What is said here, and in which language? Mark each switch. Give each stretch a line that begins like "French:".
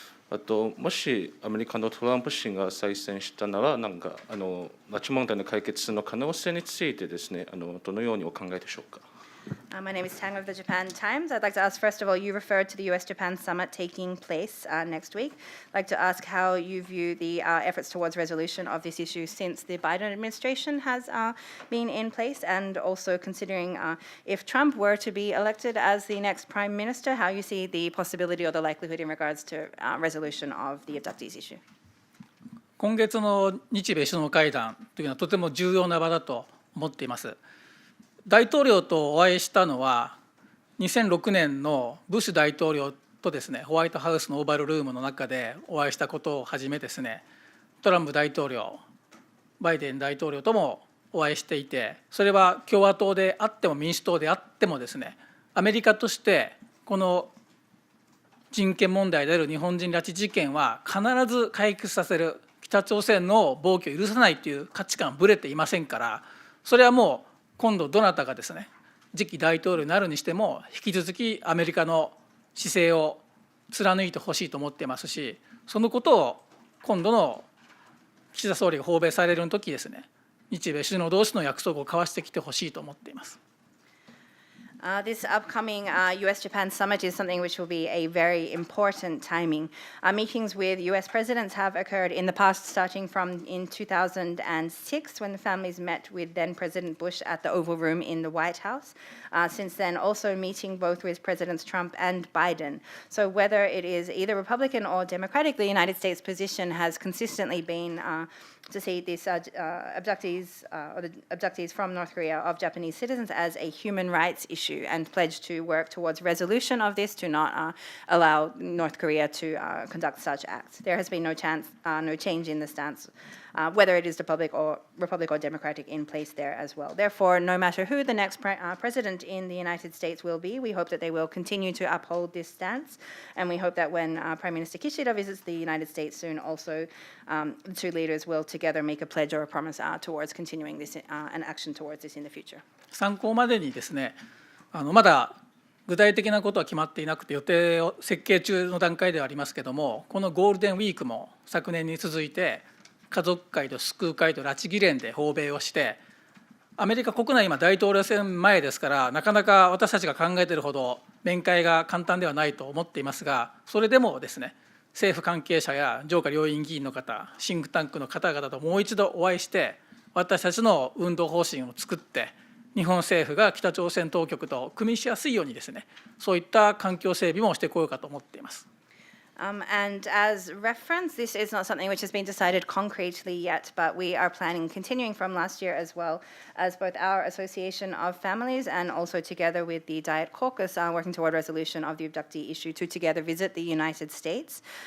Japanese: あともしアメリカのトランプ氏が再選したなら拉致問題の解決の可能性についてですねどのようにお考えでしょうか。
English: My name is Tang of the Japan Times. I'd like to ask, first of all, you referred to the U.S.-Japan summit taking place next week. I'd like to ask how you view the efforts towards resolution of this issue since the Biden administration has been in place, and also considering if Trump were to be elected as the next prime minister, how you see the possibility or the likelihood in regards to resolution of the abductees issue.
Japanese: 今月の日米首脳会談というのはとても重要な場だと思っています。大統領とお会いしたのは2006年のブッシュ大統領とですねホワイトハウスのオーバルルームの中でお会いしたことをはじめですねトランプ大統領バイデン大統領ともお会いしていて、それは共和党であっても民主党であってもですねアメリカとしてこの人権問題である日本人拉致事件は必ず解決させる、北朝鮮の暴挙を許さないという価値観はぶれていませんから、それはもう今度どなたがですね次期大統領になるにしても引き続きアメリカの姿勢を貫いてほしいと思っていますし、そのことを今度の岸田総理が訪米される時ですね日米首脳同士の約束を交わしてきてほしいと思っています。
English: This upcoming U.S.-Japan summit is something which will be a very important timing. Meetings with U.S. presidents have occurred in the past, starting from in 2006, when the families met with then President Bush at the Oval Room in the White House. Since then, also meeting both with Presidents Trump and Biden. So whether it is either Republican or Democratic, the United States position has consistently been to see these abductees or the abductees from North Korea of Japanese citizens as a human rights issue, and pledge to work towards resolution of this, to not allow North Korea to conduct such acts. There has been no change in the stance, whether it is Republic or Democratic in place there as well. Therefore, no matter who the next president in the United States will be, we hope that they will continue to uphold this stance, and we hope that when Prime Minister Kishida visits the United States soon, also the two leaders will together make a pledge or a promise towards continuing this and action towards this in the future.
Japanese: 参考までにですねまだ具体的なことは決まっていなくて予定を設計中の段階ではありますけれども、このゴールデンウィークも昨年に続いて家族会と救う会と拉致議連で訪米をして、アメリカ国内今大統領選前ですから、なかなか私たちが考えているほど面会が簡単ではないと思っていますが、それでもですね政府関係者や上下両院議員の方、シンクタンクの方々ともう一度お会いして、私たちの運動方針を作って、日本政府が北朝鮮当局と組みしやすいようにですね、そういった環境整備もしてこようかと思っています。
English: And as reference, this is not something which has been decided concretely yet, but we are planning continuing from last year as well as both our Association of Families and also together with the Diet Caucus working toward resolution of the abductee issue to together visit the United States.